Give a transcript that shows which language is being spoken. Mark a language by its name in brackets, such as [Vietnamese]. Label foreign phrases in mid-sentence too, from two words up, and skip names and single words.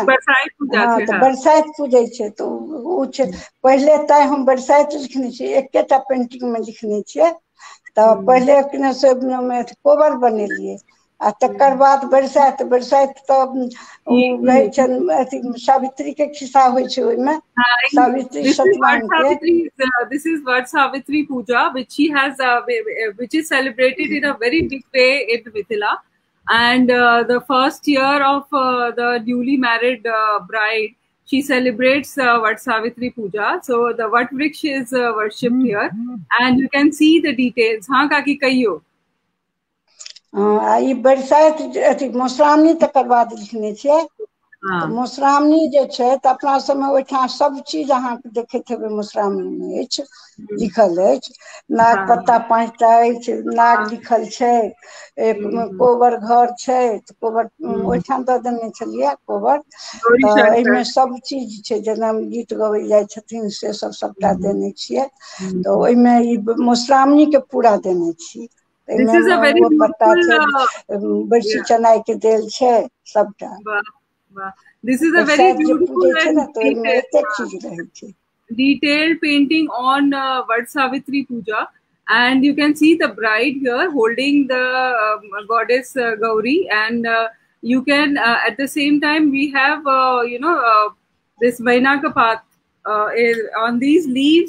[Maithili] हाँ, तो बरसाइत पूजै छै, तो उ छै पहले तै हम बरसाइत लिखने छी, एकेटा पेंटिंग में लिखने छियै। तो पहले किने से कोबर बनेलिए, आ तकर बाद बरसाइत। बरसाइत तो रहै छै अथी सावित्री के खिस्सा होय छै ओय में, सावित्री सत्यवान के। [English] This is Vat Savitri Puja, which she has, which is celebrated in a very big way in Mithila. And the first year of the newly married bride, she celebrates Vat Savitri Puja. So the Vat Vriksha is worshipped here, and you can see the details. [Maithili] हाँ काकी कहियो। ई बरसाइत अथी मौसरामनी तकर बाद लिखने छियै। तो मौसरामनी जे छै तो अपना सब में ओइठाम सब चीज अहाँ के देखैत हेबै मौसरामनी में अछि, लिखल अछि। नाग पत्ता 5टा अछि, नाग लिखल छै, एक कोबर घर छै, तो कोबर ओइठाम दऽ देने छलियै कोबर। तो एहिमे सब चीज छै, जेना गीत गबै जाइ छथिन से सब सबटा देने छियै। तो ओइमे ई मौसरामनी के पूरा देने छी। एहिमे पत्ता छै, बरसी चनाई के देल छै, सबटा। [English] This is a very beautiful and detailed painting on Vat Savitri Puja, and you can see the bride here holding the goddess Gauri, and you can at the same time we have this Vainaka path on these leaves.